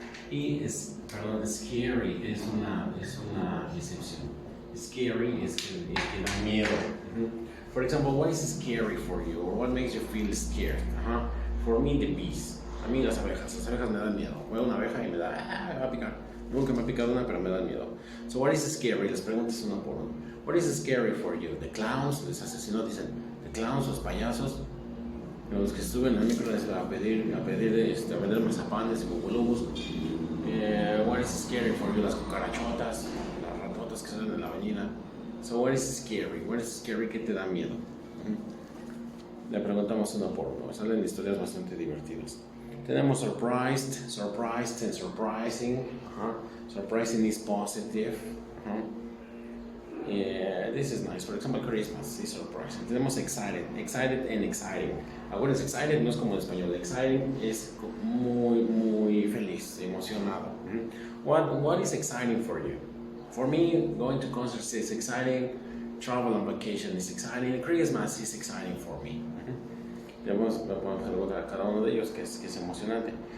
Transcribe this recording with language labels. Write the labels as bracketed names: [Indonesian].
[Spanish] Y scary es una decepción. Scary es que da miedo. [English] For example, what is scary for you, or what makes you feel scared? For me, the bees. [Spanish] A mí las abejas me dan miedo. Veo una abeja y me va a picar. Nunca me ha picado una, pero me da miedo. [English] So what is scary? [Spanish] Les preguntas uno por uno. [English] What is scary for you? The clowns, [Spanish] los asesinos dicen, [English] the clowns, [Spanish] los payasos. Los que suben al micro a pedir mazapanes y bubulubus. [English] What is scary for you? [Spanish] Las cucarachotas, las ratotas que salen de la avenida. [English] So what is scary? What is scary [Spanish] que te da miedo? Le preguntamos uno por uno. Salen historias bastante divertidas. [English] Tenemos surprised and surprising. Surprising is positive. Yeah, this is nice. For example, Christmas is surprising. Tenemos excited and exciting. [Spanish] Ahora es excited, no es como en español. Exciting es muy feliz, emocionado. [English] What is exciting for you? For me, going to concerts is exciting. Travel on vacation is exciting. Christmas is exciting for me. [Spanish] Le podemos preguntar a cada uno de ellos que es emocionante.